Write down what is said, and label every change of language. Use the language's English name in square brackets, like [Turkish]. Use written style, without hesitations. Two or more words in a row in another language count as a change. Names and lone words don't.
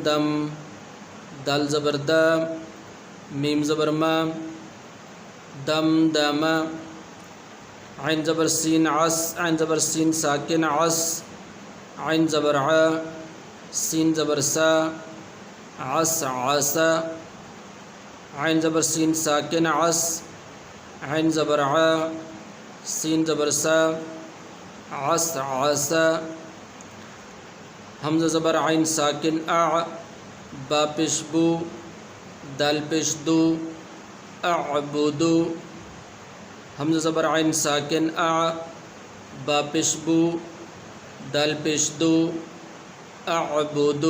[Urdu] دم، دال زبر دا، میم زبر ما، دم دم، عین زبر سین عس، عین زبر سین ساکن عس، عین زبر ع، سین زبر سا، عس عس، عین زبر سین ساکن عس، عین زبر ع، سین زبر سا، عس عس، حمزہ زبر عین ساکن اع، با پیش بو، دال پیش دو، اعبدو، حمزہ زبر عین ساکن اع، با پیش بو، دال پیش دو، اعبدو،